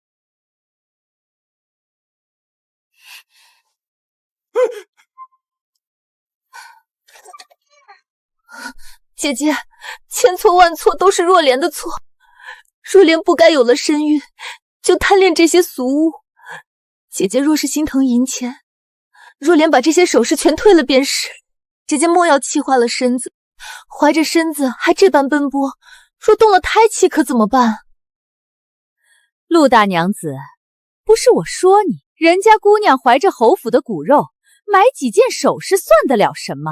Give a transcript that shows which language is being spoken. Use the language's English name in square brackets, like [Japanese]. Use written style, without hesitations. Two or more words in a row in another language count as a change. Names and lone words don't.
[Chinese] 姐姐，千錯萬錯都是若蓮的錯。若蓮不該有了身孕，就貪戀這些俗物。姐姐若是心疼銀錢，若蓮把這些首飾全退了便是。姐姐莫要氣壞了身子，懷着身子還這般奔波，若動了胎氣可怎麼辦？陆大娘子，不是我说你，人家姑娘懷着侯府的骨肉，買幾件首飾算得了什麼？